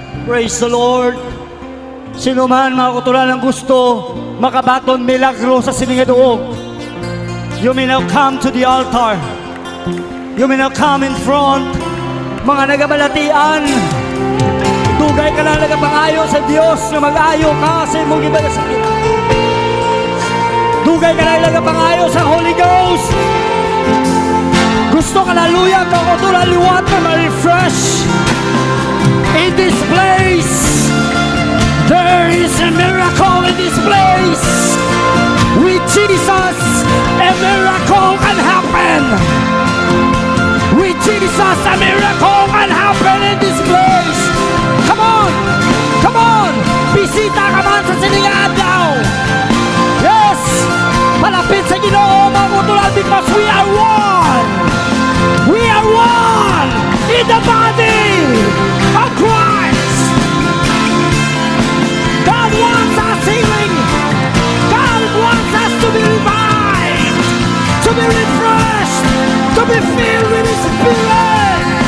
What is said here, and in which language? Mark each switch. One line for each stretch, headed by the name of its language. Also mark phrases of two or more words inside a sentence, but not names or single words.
English: Praise the Lord.
Hiligaynon: Sino man mga kauturan ng gusto makabaton milagro sa siningadoog,
English: you may now come to the altar. You may now come in front.
Hiligaynon: Mga nagabalatian, dugay ka na nagapangayo sa Diyos na mag-ayo ka sa imong iba na sakit. Dugay ka na nagapangayo sa
English: Holy Ghost.
Hiligaynon: Gusto ka laluya mga kauturan liwat na ma-refresh.
English: In this place, there is a miracle in this place. With Jesus, a miracle can happen. With Jesus, a miracle can happen in this place. Come on, come on.
Hiligaynon: Bisita ka man sa siningaan daw. Yes, malapit sa Ginoo mga kautulan because
English: we are one. We are one in the body of Christ. God wants us healing. God wants us to be revived, to be refreshed, to be filled with His Spirit.